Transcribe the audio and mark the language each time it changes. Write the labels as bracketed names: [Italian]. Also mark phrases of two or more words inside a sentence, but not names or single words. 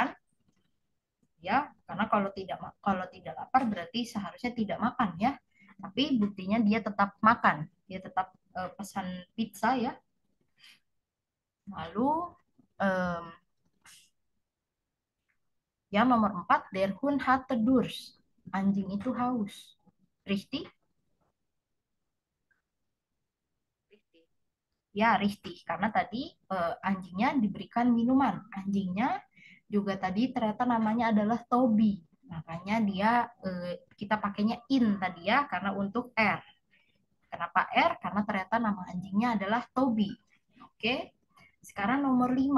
[Indonesian] Ya, karena kalau tidak lapar berarti seharusnya tidak makan ya. Tapi buktinya dia tetap makan. Dia tetap pesan pizza ya. Lalu em, yang nomor 4, [German] der Hund hatte Durst. [Indonesian] Anjing itu haus. [German] Richtig? Ya, richtig. [Indonesian] Karena tadi anjingnya diberikan minuman. Anjingnya juga tadi ternyata namanya adalah Toby. Makanya dia kita pakainya in tadi ya, karena untuk R. Kenapa R? Karena ternyata nama anjingnya adalah Toby. Oke. Sekarang nomor 5.